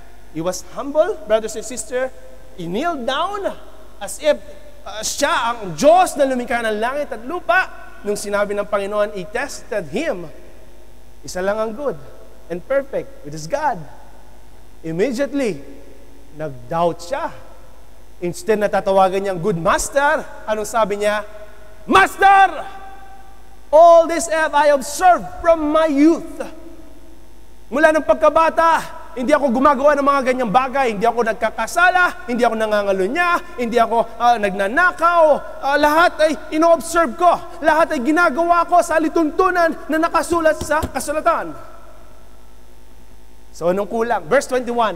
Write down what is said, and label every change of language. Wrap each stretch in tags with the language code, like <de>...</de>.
<en>He was humble, brothers and sisters. He kneeled down as if</en> <tl>siya ang Diyos na lumikha ng langit at lupa. Nung sinabi ng Panginoon,</tl> <en>He tested Him.</en> <tl>Isa lang ang</tl> <en>good and perfect, which is God. Immediately, nag-doubt siya.</en> <tl>Instead na tatawagan niyang good master, anong sabi niya? Master!</tl> <en>All this have I observed from my youth.</en> <tl>Mula ng pagkabata, hindi ako gumagawa ng mga ganyang bagay. Hindi ako nagkakasala, hindi ako nangangalunya, hindi ako nagnanakaw. Lahat ay ino-observe ko. Lahat ay ginagawa ko sa alituntunan na nakasulat sa kasulatan. So, anong kulang? Verse 21.</tl>